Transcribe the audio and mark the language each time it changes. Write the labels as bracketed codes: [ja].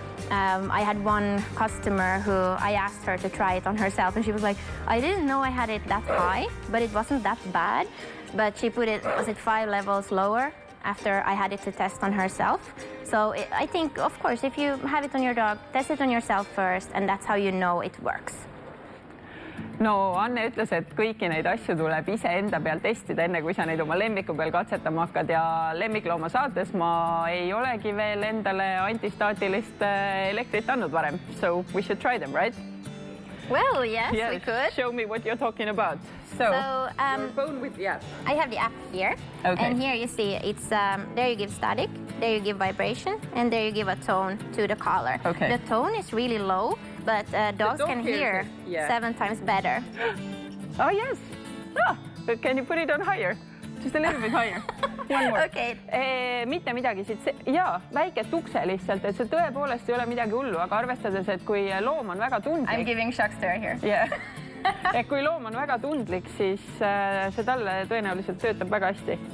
[en] I had one customer who I asked her to try it on herself, and she was like, I didn't know I had it that high, but it wasn't that bad. But she put it, was it 5 levels lower after I had it to test on herself. So I think, of course, if you have it on your dog, test it on yourself first, and that's how you know it works. [et] no Anne ütles, et kõiki neid asju tuleb iseenda peal testida, enne kui sa neid oma lemmiku peal katsetama hakkad ja lemmiklooma saates ma ei olegi veel endale antistaatilist elektrit andnud varem. [en] So we should try them, right? Well, yes, we could. Show me what you're talking about. So your phone with the app. I have the app here. Okay. And here you see it's there you give static, there you give vibration, and there you give a tone to the collar. Okay. The tone is really low, but dogs dog can hears hear it, yeah. 7 times better. Oh, yes. Oh, can you put it on higher? Just a little bit higher. One more. Okay. [et] Mitte midagi siit, jaa, väike tukse lihtsalt, et see tõepoolest ei ole midagi hullu, aga arvestades, et kui loom on väga [en] I'm [et] tundlik, [en] giving shock stir here. yeah. [et] Et kui loom on väga tundlik, siis see talle tõenäoliselt töötab väga hästi.